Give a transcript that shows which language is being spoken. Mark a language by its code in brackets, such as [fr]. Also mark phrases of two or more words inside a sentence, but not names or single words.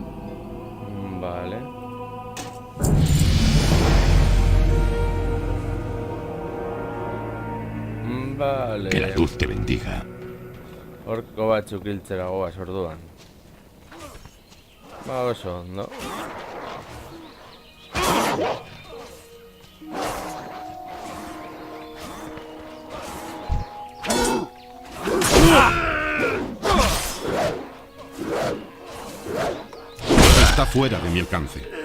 [es] Vale. Vale. Que la luz te bendiga. [eu] Horko batzuk hiltzera goaz orduan. Ba oso ondo. [es] Está fuera de mi alcance.